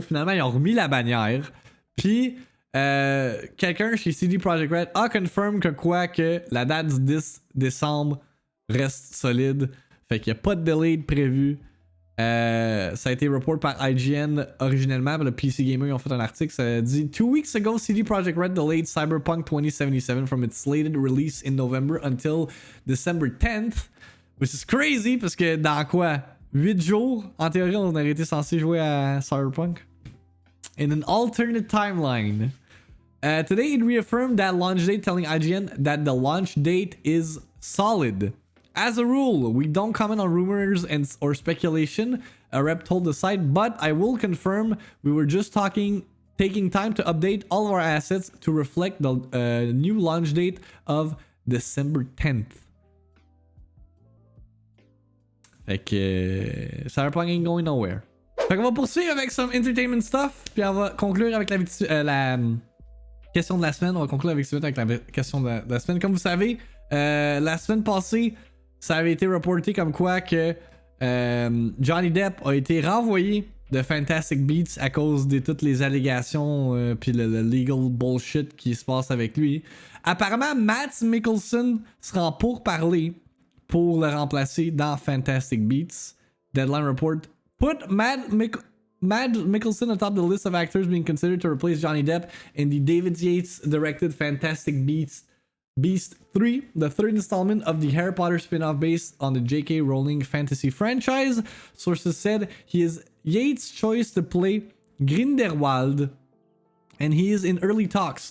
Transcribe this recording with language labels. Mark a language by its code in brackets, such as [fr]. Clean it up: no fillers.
[fr] Finalement, ils ont remis la bannière. Puis, quelqu'un chez CD Projekt Red a confirmé que la date du 10 décembre reste solide. Fait qu'il n'y a pas de delay prévu. Ça a été report par IGN originellement. Le PC Gamer, ils ont fait un article. Ça dit [en] 2 weeks ago, CD Projekt Red delayed Cyberpunk 2077 from its slated release in November until December 10th. Which is crazy [fr] parce que dans quoi 8 jours, en théorie, on aurait été censé jouer à Cyberpunk. [en] In an alternate timeline. Today, it reaffirmed that launch date, telling IGN that the launch date is solid. As a rule, we don't comment on rumors or speculation, a rep told the site, but I will confirm we were just taking time to update all of our assets to reflect the new launch date of December 10th. [fr] Fait que [en] Cyberpunk ain't going nowhere. [fr] Fait qu'on va poursuivre avec [en] some entertainment stuff, [fr] puis on va conclure avec la question de la semaine. On va conclure avec la question de la semaine. Comme vous savez, la semaine passée, ça avait été reporté comme quoi que Johnny Depp a été renvoyé de Fantastic Beasts à cause de toutes les allégations puis le [en] legal bullshit [fr] qui se passe avec lui. Apparemment, Matt Mikkelsen sera en pourparlers pour le remplacer dans Fantastic Beasts. [en] Deadline report put Matt Mikkelsen atop the list of actors being considered to replace Johnny Depp in the David Yates directed Fantastic Beasts 3, the third installment of the Harry Potter spin-off based on the J.K. Rowling fantasy franchise. Sources said he is Yates' choice to play Grindelwald, and he is in early talks.